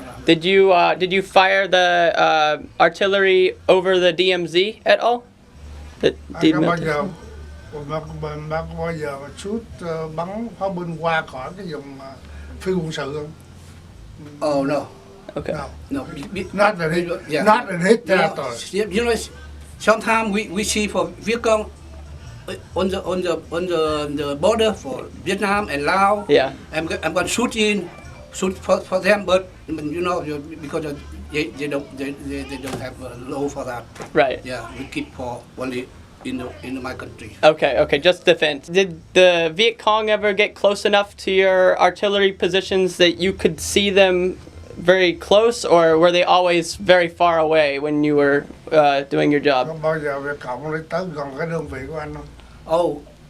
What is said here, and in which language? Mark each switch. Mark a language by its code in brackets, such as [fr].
[en] Did you fire the artillery over the DMZ at all? The [vi] Anh có bao giờ bác có bao giờ mà shoot bắn pháo binh qua khỏi cái vùng phi quân sự không? [en] Oh no. Okay. No. Not in his, Yeah. not in his territory. You know, sometimes we see for Vietcong on the border for Vietnam and Laos. Yeah. I'm going to shoot for them, but you know, because they don't have a law for that. Right. Yeah, we keep for only in my country. Okay, just defense. Did the Vietcong ever get close enough to your artillery positions that you could see them very close, or were they always very far away when you were doing your job? [vi] Có bao giờ Việt Cộng đi tới gần cái đơn vị của anh không?